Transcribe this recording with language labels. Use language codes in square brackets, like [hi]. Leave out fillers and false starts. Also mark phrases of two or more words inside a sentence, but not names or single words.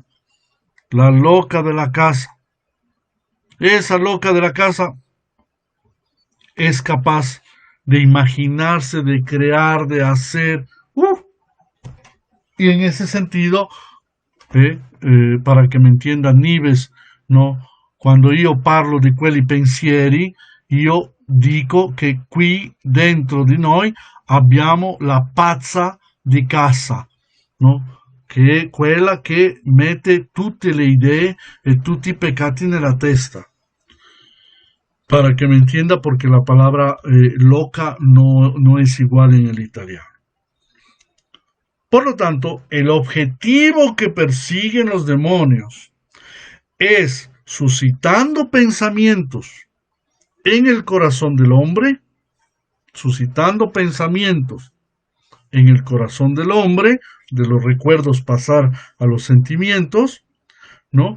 [es] La loca de la casa. Esa loca de la casa es capaz de imaginarse, de crear, de hacer. Y en ese sentido, para que me entiendan Nives, no? [it] Quando io parlo di quelli pensieri, io dico che qui dentro di noi abbiamo la pazza di casa, no? Che è quella che mette tutte le idee e tutti i peccati nella testa. [es] Para que me entienda, porque la palabra loca no es igual en el italiano. Por lo tanto, el objetivo que persiguen los demonios es, suscitando pensamientos en el corazón del hombre, suscitando pensamientos en el corazón del hombre, de los recuerdos pasar a los sentimientos, ¿no?